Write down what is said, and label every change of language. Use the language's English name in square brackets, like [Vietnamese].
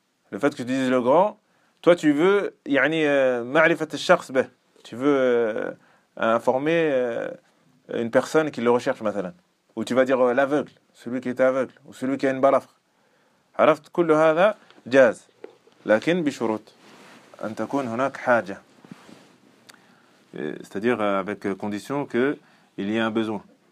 [French] Le fait que tu dises le grand, toi tu veux, يعني, tu veux informer une personne qui le recherche, مثلاً. Ou tu vas dire l'aveugle, celui qui est aveugle, ou celui qui a une balafre. [Arabic] عرفت كل هذا جاز. لكن بشروط أن تكون هناك حاجة. [French] C'est-à-dire avec condition qu'il y ait un besoin.